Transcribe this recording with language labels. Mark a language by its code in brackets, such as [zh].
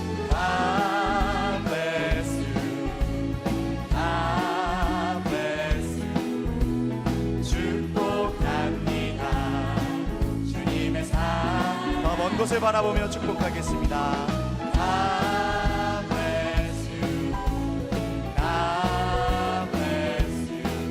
[en] God bless you, God bless you. [ko] 축복합니다. 주님의 사랑. 더 먼 곳을 바라보며 축복하겠습니다. [en] God bless you, God bless you.